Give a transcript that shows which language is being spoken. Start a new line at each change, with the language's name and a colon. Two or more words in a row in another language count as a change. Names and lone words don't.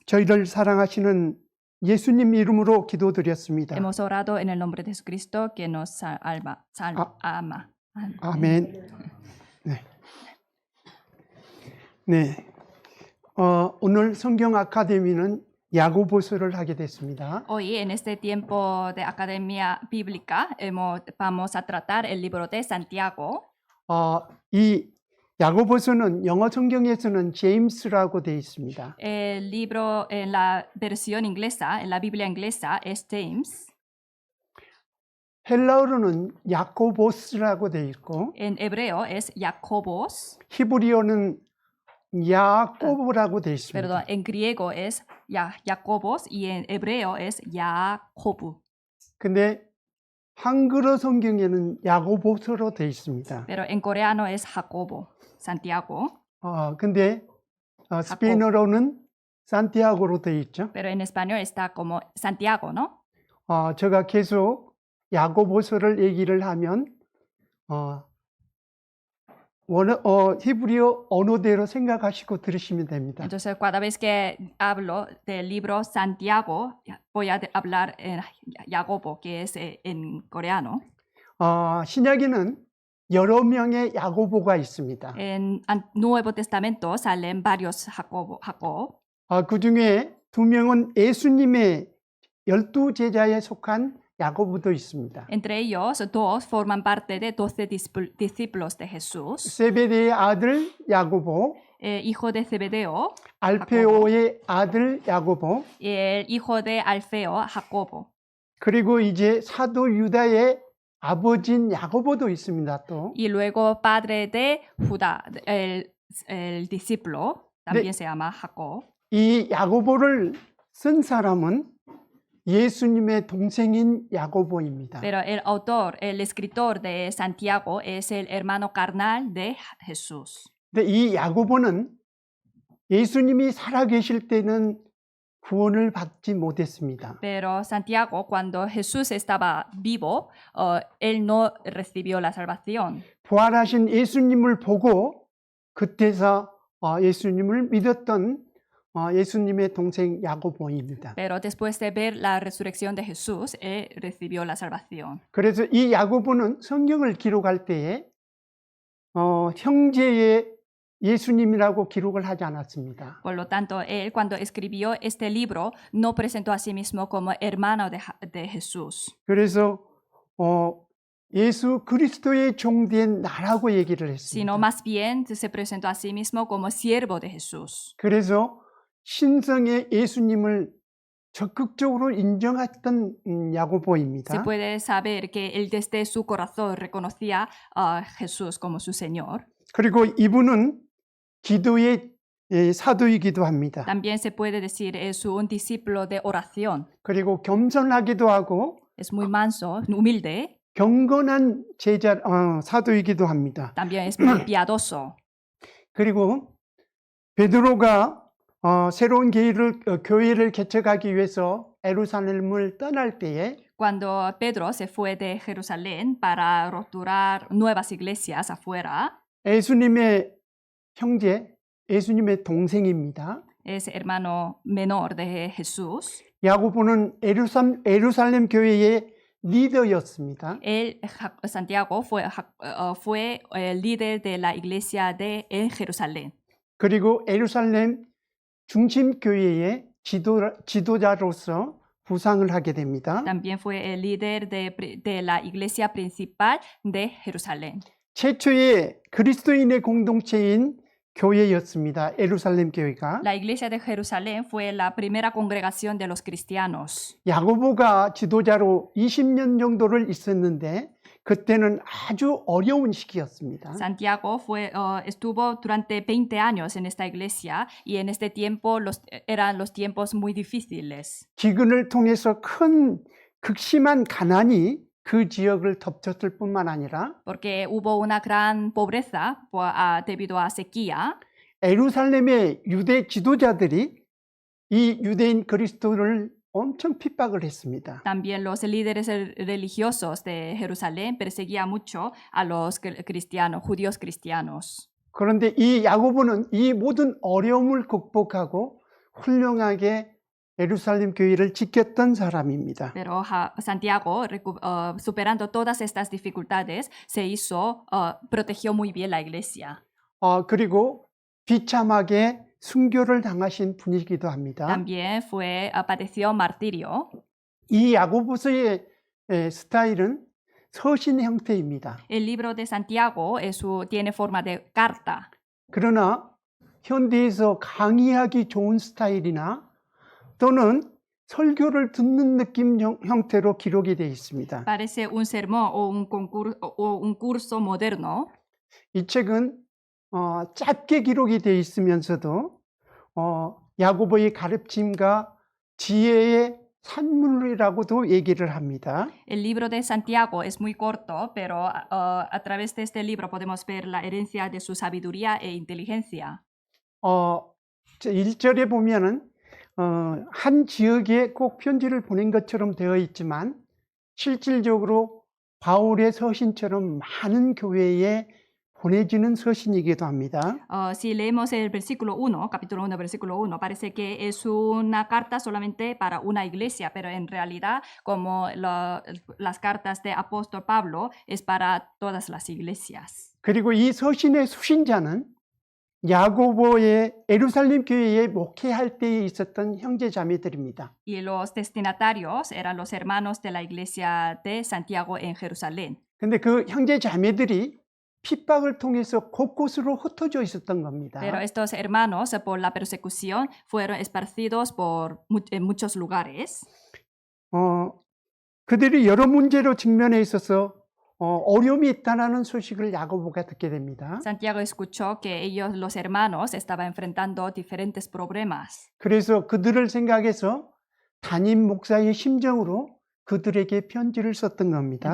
Korean: 저희를 사랑하시는 예수님 이름으로 기도드렸습니다.
Spanish: Hemos orado en el nombre de Jesucristo que nos ama.
Korean: 아멘. 네. 네. 오늘 성경 아카데미는 야고보서를 하게 됐습니다.
Spanish: Hoy en este tiempo de Academia Bíblica vamos a tratar el libro de Santiago.
Korean: 이 야고보서는 영어 성경에서는 제임스라고 되어 있습니다.
Spanish: El libro en la versión inglesa, en la Biblia inglesa, es James.
Korean: 헬라어로는 야코보스라고 되어 있고
Spanish: En hebreo es Jacobos.
Korean: 히브리어는 야코보라고 되어 있습니다.
Spanish: Perdón, en griego es Jacobos y en hebreo es Jacob.
Korean: 근데 한글어 성경에는 야고보서로 되어 있습니다.
Spanish: Pero en coreano es Jacobo, Santiago.
Korean: 근데 스페인어로는 산티아고로 되어 있죠.
Spanish: Pero en español está como Santiago, ¿no?
Korean: 제가 계속 야고보서를 얘기를 하면 히브리어 언어대로 생각하시고 들으시면 됩니다.
Spanish: Entonces, cada vez que hablo del libro Santiago, voy a hablar en Jacobo, que es en coreano.
Korean: 신약에는 여러 명의 야고보가 있습니다.
Spanish: En Nuevo Testamento salen varios Jacob.
Korean: 그 중에 두 명은 예수님의 12 제자에 속한 야고보도 있습니다.
Spanish: Entre ellos, dos forman parte de 12 discípulos de Jesús.
Korean: 세베대의 아들 야고보,
Spanish: Hijo de Zebedeo,
Korean: 알페오의 아들 야고보,
Spanish: y el hijo de Alfeo, Jacobo.
Korean: 그리고 이제 사도 유다의 아버지인 야고보도 있습니다. 또
Spanish: Y luego padre de Judá, el discípulo también se llama Jacob.
Korean: 이 야고보를 쓴 사람은 예수님의 동생인 야고보입니다.
Spanish: Pero el autor, el escritor de Santiago es el hermano carnal de Jesús.
Korean: 근데 이 야고보는 예수님이 살아계실 때는 구원을 받지 못했습니다.
Spanish: Pero Santiago, cuando Jesús estaba vivo, él no recibió la salvación.
Korean: 부활하신 예수님을 보고 그때서 예수님을 믿었던 예수님의 동생 야고보입니다.
Spanish: Pero después de ver la resurrección de Jesús, él recibió la salvación.
Korean: 그래서 이 야고보는 성경을 기록할 때에 형제의 예수님이라고 기록을 하지 않았습니다.
Spanish: Por lo tanto, él cuando escribió este libro no presentó a sí mismo como hermano de Jesús,
Korean: 그래서 예수 그리스도의 종된 나라고 얘기를
Spanish: sino
Korean: 했습니다.
Spanish: más bien se presentó a sí mismo como siervo de Jesús.
Korean: 그래서 신성의 예수님을 적극적으로 인정했던
Spanish: Se
Korean: 야고보입니다.
Spanish: puede saber que él desde su corazón reconocía a Jesús como su Señor.
Korean: 그리고 이분은 기도의 사도이기도 합니다.
Spanish: También se puede decir es un discípulo de oración.
Korean: 그리고 겸손하기도 하고
Spanish: Es muy manso, humilde.
Korean: 경건한 사도이기도 합니다.
Spanish: También es muy piadoso.
Korean: 그리고 베드로가 새로운 교회를 개척하기 위해서 예루살렘을 떠날 때에
Spanish: Cuando Pedro se fue de Jerusalén para restaurar nuevas iglesias afuera,
Korean: 예수님의 형제, 예수님의 동생입니다.
Spanish: es hermano menor de Jesús.
Korean: 야고보는 예루살렘 교회의 리더였습니다.
Spanish: Él, Santiago, fue el líder de la iglesia en Jerusalén.
Korean: 그리고 예루살렘 중심 교회의 지도자로서 부상을 하게 됩니다.
Spanish: También fue el líder de la iglesia principal de Jerusalén.
Korean: 최초의 그리스도인의 공동체인 교회였습니다. 예루살렘 교회가.
Spanish: La iglesia de Jerusalén fue la primera congregación de los cristianos.
Korean: 야고보가 지도자로 20년 정도를 있었는데 그때는 아주 어려운 시기였습니다.
Spanish: Santiago estuvo durante 20 años en esta iglesia y en este tiempo eran los tiempos muy difíciles.
Korean: 기근을 통해서 큰 극심한 가난이 그 지역을 덮쳤을 뿐만 아니라
Spanish: Porque hubo una gran pobreza debido a sequía.
Korean: 예루살렘의 유대 지도자들이 이 유대인 그리스도를 엄청 핍박을 했습니다.
Spanish: También los líderes religiosos de Jerusalén perseguían mucho a los judíos cristianos.
Korean: 그런데 이 야고보는 이 모든 어려움을 극복하고 훌륭하게 예루살렘 교회를 지켰던 사람입니다.
Spanish: Pero Santiago, superando todas estas dificultades, protegió muy bien la iglesia.
Korean: 그리고 비참하게 순교를 당하신 분이기도 합니다.
Spanish: También padeció martirio.
Korean: 이 야고보서의 스타일은 서신 형태입니다.
Spanish: El libro de Santiago tiene forma de carta.
Korean: 그러나 현대에서 강의하기 좋은 스타일이나 또는 설교를 듣는 느낌 형태로 기록이 되어 있습니다.
Spanish: Parece un sermón o un curso moderno.
Korean: 이 책은 짧게 기록이 되어 있으면서도 야고보의 가르침과 지혜의 산물이라고도 얘기를 합니다.
Spanish: El libro de Santiago es muy corto, pero a través de este libro podemos ver la herencia de su sabiduría e inteligencia.
Korean: 1절에 보면은 한 지역에 꼭 편지를 보낸 것처럼 되어 있지만 실질적으로 바울의 서신처럼 많은 교회에 보내지는 서신이기도 합니다.
Spanish: Si leemos el versículo 1, capítulo 1, versículo 1, parece que es una carta solamente para una iglesia, pero en realidad, como las cartas de apóstol Pablo, es para todas las iglesias.
Korean: 그리고 이 서신의 수신자는 야고보의 예루살렘 교회에 목회할 때에 있었던 형제 자매들입니다.
Spanish: Y los destinatarios eran los hermanos de la iglesia de Santiago en Jerusalén.
Korean: 근데 그 형제 자매들이 핍박을 통해서 곳곳으로 흩어져 있었던 겁니다.
Spanish: Pero estos hermanos, por la persecución, fueron esparcidos en muchos lugares.
Korean: 그들이 여러 문제로 직면해 있어서 어려움이 있다는 소식을 야고보가 듣게 됩니다.
Spanish: Santiago escuchó que ellos, los hermanos, estaban enfrentando diferentes problemas.
Korean: 그래서 그들을 생각해서 담임 목사의 심정으로 그들에게 편지를 썼던 겁니다.